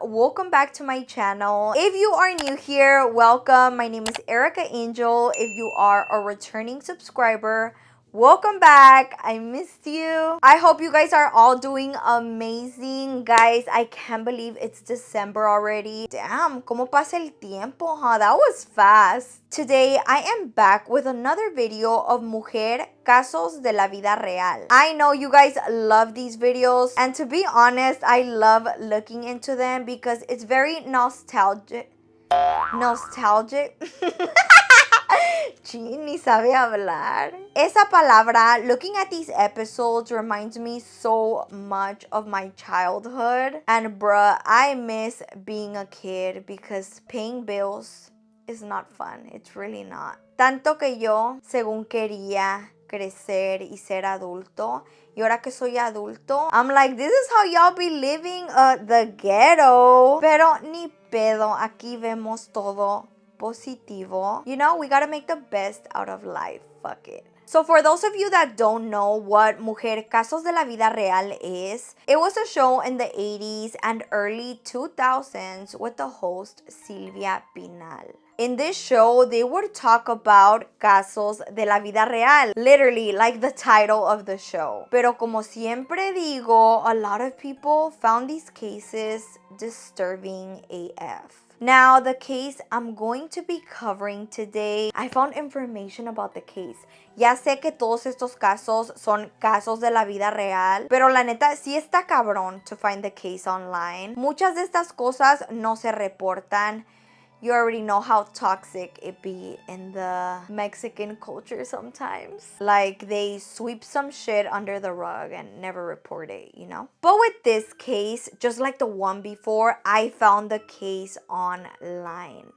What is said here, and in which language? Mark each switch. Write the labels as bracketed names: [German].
[English] Welcome back to my channel. If you are new here, welcome. My name is Erica Angel. If you are a returning subscriber, welcome back. I missed you. I hope you guys are all doing amazing. Guys, I can't believe it's December already. Damn, [Spanish] como pasa el tiempo, huh? [English] That was fast. Today, I am back with another video of Mujer Casos de la Vida Real. I know you guys love these videos, and to be honest, I love looking into them because it's very nostalgic. Nostalgic. [Spanish] Gee, ni sabe hablar. Esa palabra, [English] looking at these episodes reminds me so much of my childhood. And bruh, I miss being a kid because paying bills is not fun. It's really not. [Spanish] Tanto que yo, según quería crecer y ser adulto, y ahora que soy adulto, [English] I'm like, this is how y'all be living the ghetto. [Spanish] Pero ni pedo, aquí vemos todo positivo. [English] You know, we gotta make the best out of life. Fuck it. So for those of you that don't know what Mujer Casos de la Vida Real is, it was a show in the 80s and early 2000s with the host Silvia Pinal. In this show, they would talk about casos de la vida real, literally like the title of the show. [Spanish] Pero como siempre digo, [English] a lot of people found these cases disturbing AF. Now, the case I'm going to be covering today, I found information about the case. [Spanish] Ya sé que todos estos casos son casos de la vida real, pero la neta sí está cabrón [English] to find the case online. [Spanish] Muchas de estas cosas no se reportan. [English] You already know how toxic it be in the Mexican culture sometimes. Like they sweep some shit under the rug and never report it, you know? But with this case, just like the one before, I found the case online.